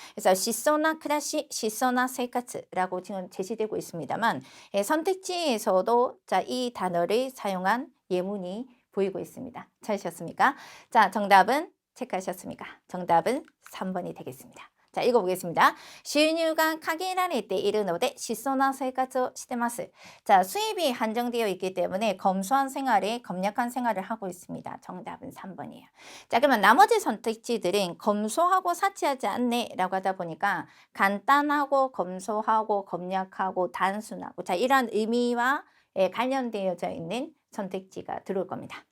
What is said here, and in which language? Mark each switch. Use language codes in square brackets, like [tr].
[ko] 그래서 시소나 크라시, 시소나 세이카츠라고 지금 제시되고 있습니다만 선택지에서도 자, 이 단어를 사용한 예문이 보이고 있습니다. 찾으셨습니까? 자, 정답은 체크하셨습니까? 정답은 3번이 되겠습니다. 자, 읽어보겠습니다. [ja] 収入が限られているので質素な生活をしてます. [ko] 자, 수입이 한정되어 있기 때문에 검소한 생활에 검약한 생활을 하고 있습니다. 정답은 3번이에요. 자, 그러면 나머지 선택지들은 검소하고 사치하지 않네 라고 하다 보니까 간단하고 검소하고 검약하고 단순하고 자, 이런 의미와 관련되어져 있는 선택지가 들어올 겁니다.